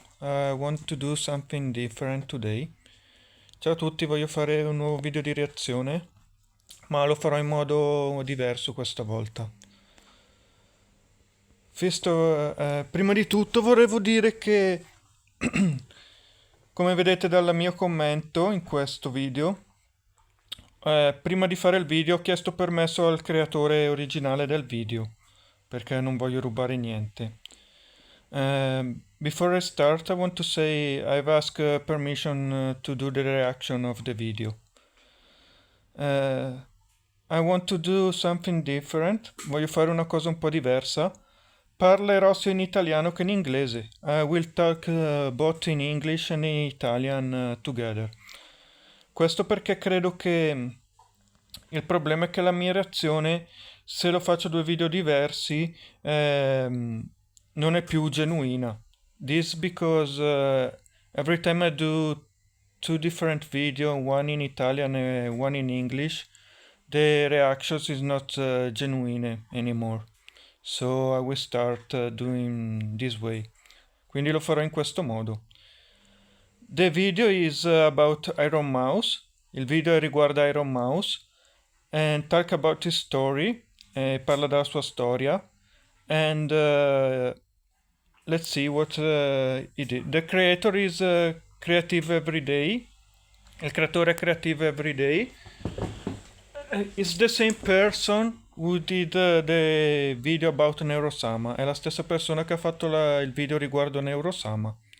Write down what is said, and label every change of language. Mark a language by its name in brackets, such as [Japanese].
[English] I want to do something different today. [Italian] Ciao a tutti, voglio fare un nuovo video di reazione, ma lo farò in modo diverso questa volta. Prima di tutto volevo dire che, come vedete dal mio commento in questo video, prima di fare il video ho chiesto permesso al creatore originale del video, perché non voglio rubare niente. [English] Before I start, I want to say I've asked permission to do the reaction of the video. I want to do something different. [Italian] Voglio fare una cosa un po' diversa. Parlerò sia in italiano che in inglese. [English] I will talk both in English and in Italian together. [Italian] Questo perché credo che il problema è che la mia reazione, se lo faccio due video diversi, non è più genuina. [English] This because every time I do two different video, one in Italian and one in English, the reactions is not genuine anymore. So I will start doing this way. [Italian] Quindi lo farò in questo modo. [English] The video is about Iron Mouse. [Italian] Il video riguarda Iron Mouse. [English] And talk about his story. [Italian] Parla della sua storia. [English] And let's see what he did. The creator is Creative Everyday. [Italian] Il creatore è Creative Everyday. [English] It's the same person who did the video about Neurosama. [Italian] È la stessa persona che ha fatto il video riguardo Neurosama.